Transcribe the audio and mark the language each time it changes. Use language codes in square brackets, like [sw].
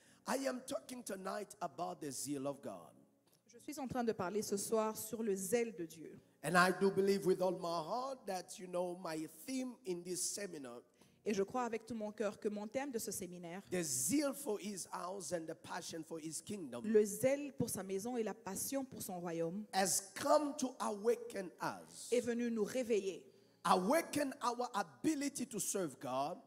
[en] I am talking tonight about the zeal of God. [fr] Je suis en train de parler ce soir sur le zèle de Dieu. [en] And I do believe with all my heart that, my theme in this seminar, [fr] Et je crois avec tout mon cœur que mon thème de ce séminaire, [en] the zeal for his house and the passion for his kingdom, [fr] le zèle pour sa maison et la passion pour son royaume, [en] has come to awaken us, [fr] est venu nous réveiller. [en] awaken our ability to serve God,